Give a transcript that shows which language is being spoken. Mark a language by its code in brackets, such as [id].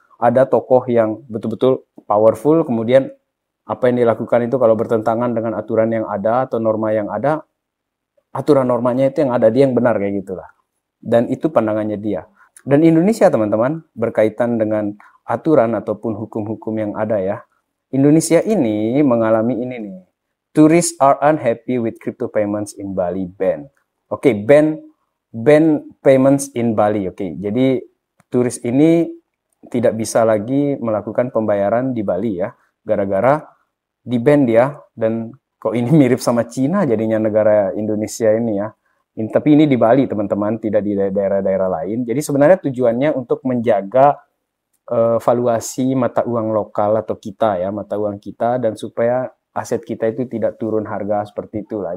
[id] Ada tokoh yang betul-betul powerful, kemudian apa yang dilakukan itu kalau bertentangan dengan aturan yang ada atau norma yang ada, aturan normanya itu yang ada, dia yang benar kayak gitulah. Dan itu pandangannya dia. Dan Indonesia teman-teman, berkaitan dengan aturan ataupun hukum-hukum yang ada ya, Indonesia ini mengalami ini nih. [en] Tourists are unhappy with crypto payments in Bali ban. Oke, ban payments in Bali. [id] Oke, jadi turis ini tidak bisa lagi melakukan pembayaran di Bali ya, gara-gara di-ban dia. Dan kok ini mirip sama Cina jadinya negara Indonesia ini ya. Tapi ini di Bali teman-teman, tidak di daerah-daerah lain. Jadi sebenarnya tujuannya untuk menjaga valuasi mata uang lokal atau kita ya, mata uang kita, dan supaya aset kita itu tidak turun harga seperti itulah.